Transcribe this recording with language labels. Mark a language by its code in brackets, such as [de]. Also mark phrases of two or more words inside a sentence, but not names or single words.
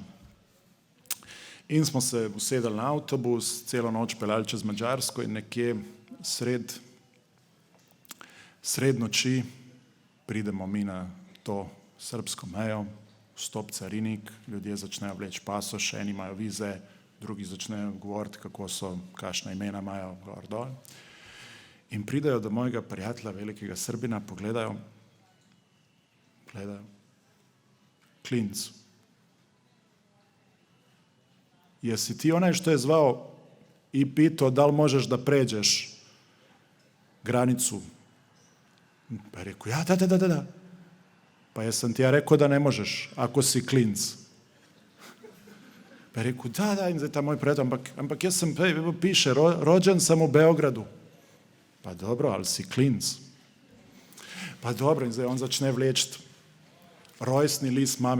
[sl] In smo se usedali na avtobus, celo noč peljali čez Madžarsko in nekje sred noči pridemo mi na to srbsko mejo, vstop carinik, ljudje začnejo vleči pasoš, eni imajo vize, drugi začnejo govoriti, kako so, kakšna imena imajo, gor dol. In pridejo do mojega prijatelja, velikega Srbina, pogledajo, klinc. [sr] Jesi ti onaj što je zvao i pitao da li možeš da pređeš granicu? [sl] Pa je rekao, ja, da. Pa jaz sem ti ja rekel, da ne možeš, ako si klinc. Pa je rekel, da, in zdaj ta moj prijatelj, ampak jaz sem, piše, rođen sem v Beogradu. Pa dobro, ali si klinc? Pa dobro, in zdaj on začne vleči rojstni list mame.